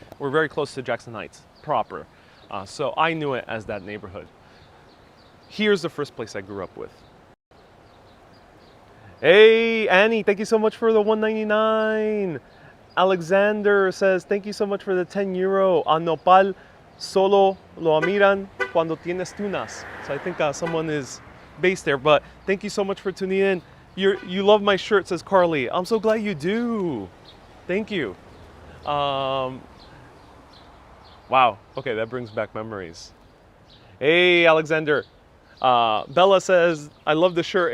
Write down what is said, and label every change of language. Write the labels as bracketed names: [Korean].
[English] We're very close to Jackson Heights proper. So I knew it as that neighborhood. Here's the first place I grew up with. Hey, Annie, thank you so much for the $1.99. Alexander says, thank you so much for the €10. [Spanish] A nopal solo lo miran cuando tienes tunas. [English] So I think someone is based there, but thank you so much for tuning in. You love my shirt, says Carly. I'm so glad you do. Thank you. Wow. Okay, that brings back memories. Hey, Alexander. Bella says, I love the shirt.